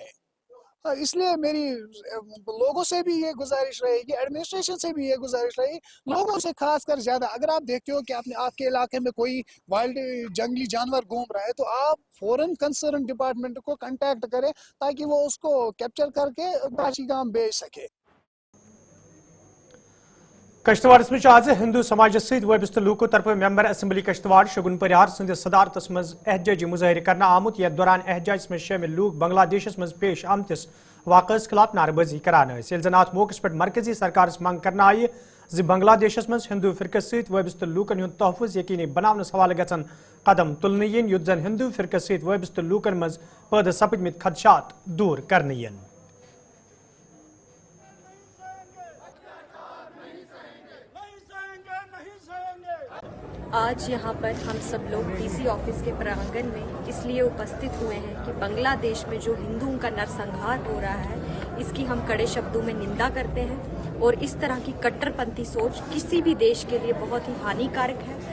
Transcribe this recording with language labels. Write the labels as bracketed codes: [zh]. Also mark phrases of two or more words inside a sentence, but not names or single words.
[hi] इसलिए मेरी लोगों से भी ये गुजारिश रहेगी, एडमिनिस्ट्रेशन से भी ये गुजारिश रहेगी, लोगों से खासकर ज़्यादा, अगर आप देखते हो कि आपके इलाके में कोई वाइल्ड जंगली जानवर घूम रहा है, तो आप फ़ौरन [en] concern department [hi] को कांटेक्ट करें ताकि वो उसको कैप्चर करके बाशीगाम भेज सके। [ks] कश्तवाड़ में आज हिंदू समाज सहित वाबस्त लूकों तरफ [en] member assembly [ks] कश्तवाड़ शगुन परिहार संद सदारत मज एहजाजी मुजाहिर करना आमुत, यथ दौरान एहजाज में शामिल लूक बांग्लादेश मज पेश आमतिस वाक़स खिलाफ नारेबाजी करान, जन अत मौके पर मरकजी सरकार मंग करना आई जि बांग्लादेश मज हिंदू फिरकस सहित वाबस्त लूकन हुंद तहफ़ुज़ यकीनी बनावनस हवाले गछन कदम तुलन यिन, युथ जन हिंदू फिरकस सहित वाबस्त लूकन मज पैदा सपदमित खदशात दूर करने यिन। [hi] आज यहाँ पर हम सब लोग [en] DC office [hi] के प्रांगण में इसलिए उपस्थित हुए हैं कि बांग्लादेश में जो हिंदुओं का नरसंहार हो रहा है, इसकी हम कड़े शब्दों में निंदा करते हैं, और इस तरह की कट्टरपंथी सोच किसी भी देश के लिए बहुत ही हानिकारक है।